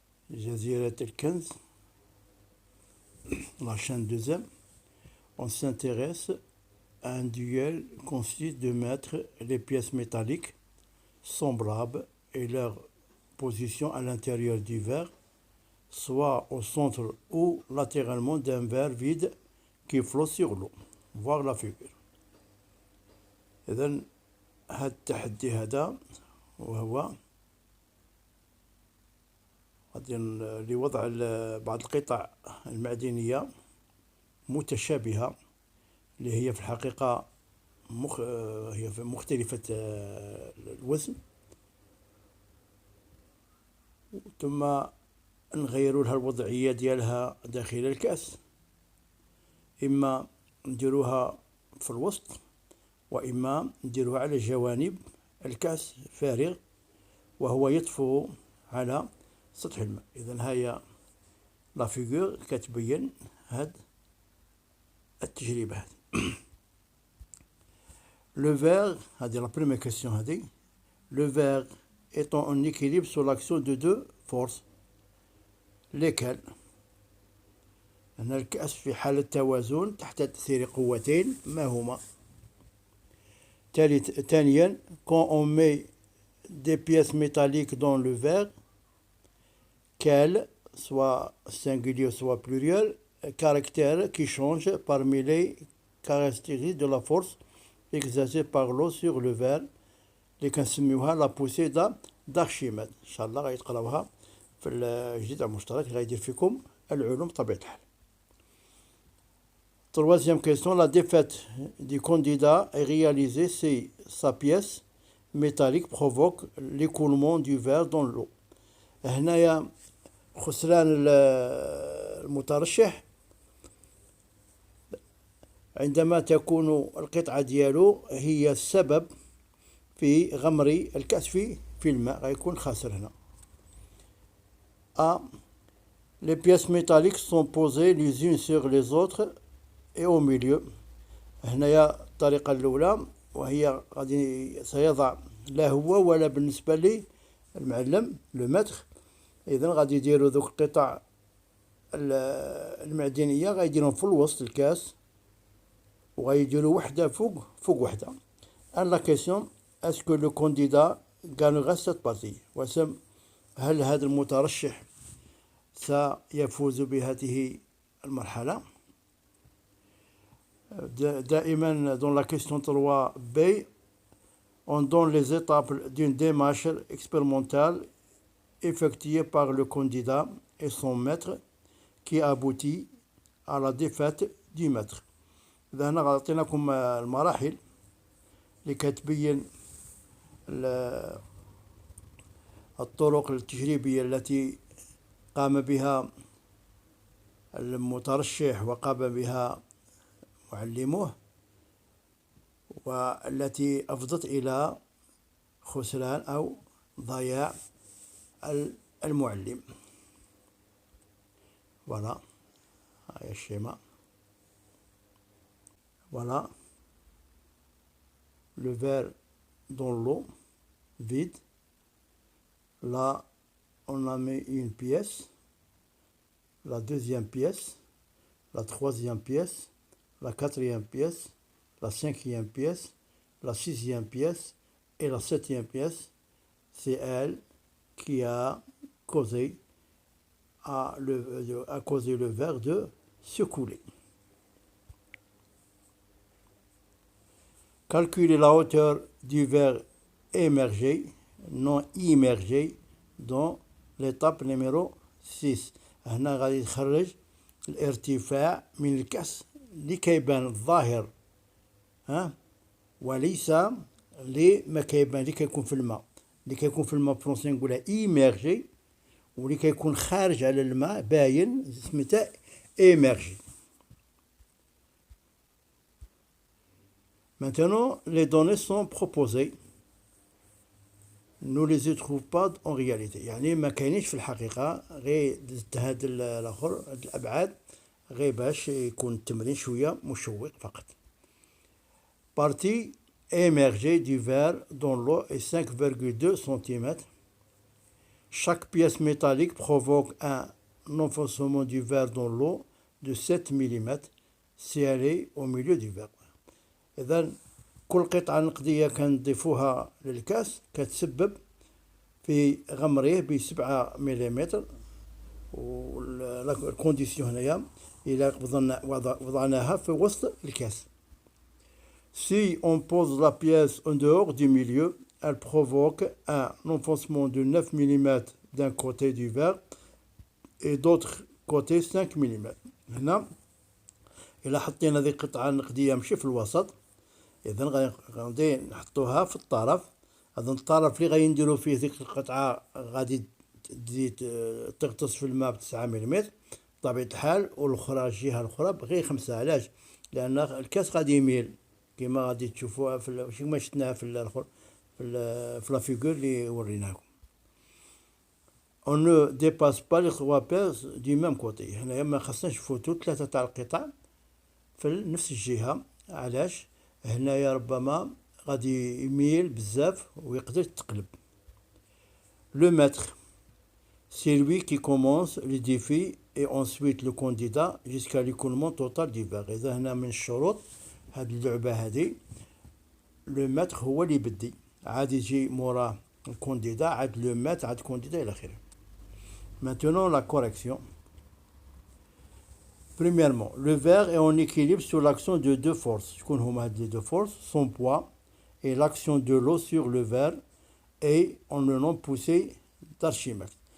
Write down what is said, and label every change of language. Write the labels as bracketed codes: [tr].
[fr] Jazirat El-Kenz, la chaîne 2e, on s'intéresse à un duel qui consiste de mettre les pièces métalliques semblables et leur position à l'intérieur du verre, soit au centre ou latéralement d'un verre vide qui flotte sur l'eau. Voir la figure. [ar] إذن هذا التحدي هذا وهو لوضع بعض القطع المعدنية متشابهة اللي هي في الحقيقة هي مختلفة الوزن، ثم نغيروا لها الوضعية ديالها داخل الكأس، إما نديروها في الوسط وإما نديروها على جوانب الكأس فارغ وهو يطفو على سطح الماء. إذن هي لا فيغور كتبين هاد التجربة هذه. [fr] Le verre, c'est la première question. Le verre étant en équilibre sous l'action de deux forces, lesquelles [ar] أن الكأس في حالة توازن تحت تأثير قوتين ما هما؟ ثانيا, [fr] quand on met des pièces métalliques dans le verre, quels, soit singulier soit pluriel, caractères qui changent parmi les caractéristiques de la force exercée par l'eau sur le verre [ar] اللي كنسميوها [fr] لا بوسي d'Archimède. [ar] ان شاء الله غيتقراوها في الجديد المشترك اللي غيدير فيكم العلوم بطبيعة الحال. [fr] Troisième question, la défaite du candidat est réalisée si sa pièce métallique provoque l'écoulement du verre dans l'eau. [ar] هنايا خسران المترشح عندما تكون القطعة ديالو هي السبب في غمر الكأس في الماء، غيكون خاسر هنا. [fr] A. Les pièces métalliques sont posées les unes sur les autres et au milieu. [ar] هنايا الطريقة الأولى وهي غادي سيضع لا هو ولا بالنسبة للمعلم لو متر. إذن غادي يديروا ذوك القطع المعدنية غيديرهم في الوسط الكاس وغيديروا وحدة فوق وحدة. أن لا كيسيون [fr] est-ce que le candidat gagnera cette partie؟ [ar] هل هذا المترشح سيفوز بهذه المرحلة؟ دائما [fr] dans la question 3b, on donne les étapes d'une démarche expérimentale effectuée par le candidat et son maître qui aboutit à la défaite du maître. [ar] إذا هنا غنعطيناكم المراحل اللي كتبين الطرق التجريبية التي قام بها المترشح وقام بها معلموه والتي أفضت إلى خسران أو ضياع المعلم. [fr] Voilà, [ar] هاي الشيماء. [fr] Voilà, le verre dans l'eau vide. Là, on a mis une pièce, la deuxième pièce, la troisième pièce, la quatrième pièce, la cinquième pièce, la sixième pièce et la septième pièce. C'est elle qui a causé le verre de se couler. Calculer la hauteur du verre émergé, non immergé, dans l'étape numéro 6. [ar] هنا غادي تخرج الارتفاع من الكأس اللي كيبان الظاهر وليس اللي ما كيبان اللي كيكون في الماء. اللي كيكون في الماء فرونسي نقولها إيميرجي، واللي كيكون خارج على الماء باين سميتها إيميرجي. [fr] Maintenant, les données sont proposées. nous les trouvons pas en réalité. [ar] يعني ما كاينينش في الحقيقة غير هاد الآخر هاد الأبعاد غير باش يكون التمرين شوية مشوق فقط. [fr] Partie émergée du verre dont l'eau est 5,2 cm. Chaque pièce métallique provoque un enfoncement du verre dans l'eau de 7 mm si elle est au milieu du verre. [ar] إذا كل قطعة نقدية كنضيفوها للكاس كتسبب في غمره ب7 ملم. والكونديسيون هنايا إلا وضعناها في وسط الكاس. [fr] Si on pose la pièce en dehors du milieu, elle provoque un enfoncement de 9 mm d'un côté du verre et d'autre côté 5 mm. [ar] هنا إلا حطينا هذه القطعة النقدية ماشي في الوسط، إذا غادي نحطوها في الطرف. هذا الطرف اللي غادي نديرو فيه ديك القطعة غادي تزيد تغطس في الماء ب9 ملم بطبيعة الحال، والأخرى الجهة الأخرى بغير 5. علاش؟ لأن الكاس غادي يميل كما غادي تشوفوها كما شفناها في الآخر في لا فيغور اللي وريناكم. [fr] On ne dépasse pas les 3 pièces du même côté. [ar] هنايا ما خصناش نفوتو 3 تاع القطع في نفس الجهة. علاش؟ هنايا ربما غادي يميل بزاف ويقدر يتقلب. [fr] Le maître, c'est lui qui commence le défi et ensuite le candidat jusqu'à l'écoulement total du verre. [ar] إذا هنا من الشروط هاد اللعبة هادي لو ماتر هو اللي يبدي، عاد يجي موراه الكونديدا، عاد لو ماتر، عاد الكونديدا إلى آخره. [fr] Maintenant la correction. Premièrement, le verre est en équilibre sous l'action de 2 forces. [ar] شكون هما هاد لي [fr] 2 forces؟ Son poids et l'action de l'eau sur le verre et on le nomme poussée d'Archimède.